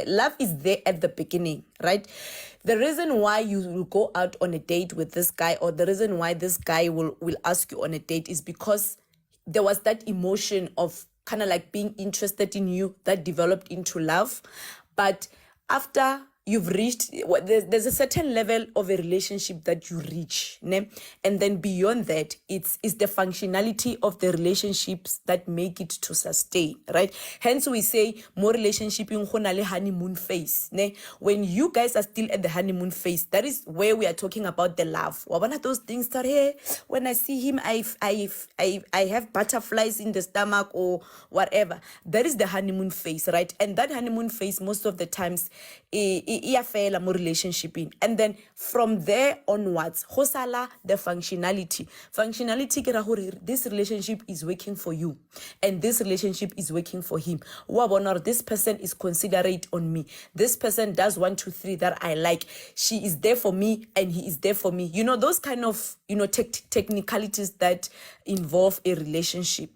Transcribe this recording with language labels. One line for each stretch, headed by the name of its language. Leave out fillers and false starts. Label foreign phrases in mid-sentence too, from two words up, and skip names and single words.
English: Love is there at the beginning, right? The reason why you will go out on a date with this guy, or the reason why this guy will ask you on a date, is because there was that emotion of kind of like being interested in you that developed into love. But after you've reached there's a certain level of a relationship that you reach, ne? And then beyond that, it's the functionality of the relationships that make it to sustain, right? Hence we say more relationship yung
Southern Sotho: go na le
English: honeymoon phase, ne? When you guys are still at the honeymoon phase, that is where we are talking about the love. One of those things that, hey, when I see him, I have butterflies in the stomach or whatever. That is the honeymoon phase, right? And that honeymoon phase, most of the times,
Southern Sotho: fela mo relationship in.
English: And then from there onwards, hosala the functionality. Functionality
Southern Sotho: ke ra hore
English: this relationship is working for you, and this relationship is working for him. This person is considerate on me. This person does 1, 2, 3 that I like. She is there for me, and he is there for me. You know, those kind of technicalities that involve a relationship.